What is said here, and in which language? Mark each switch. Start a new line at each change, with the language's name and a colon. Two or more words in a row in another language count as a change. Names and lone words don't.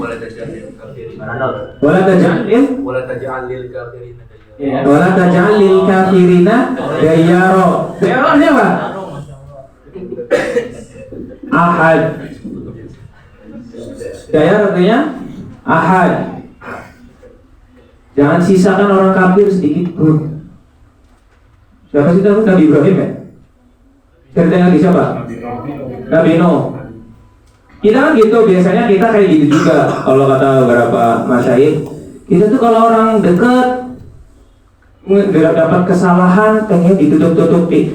Arabic: Wala taj'alil kafirina dayaro.
Indonesian: Dayaro artinya apa? Ahad. Dayar artinya ahad. Jangan sisakan orang kafir sedikit pun. Siapa sih tahu Nabi Ibrahim ya? Ceritanya di siapa? Nabi Nuh. Kita kan gitu, biasanya kita kayak gitu juga. Kalau kata beberapa masyayikh, kita tuh kalau orang dekat dapat kesalahan pengen ditutup-tutupi.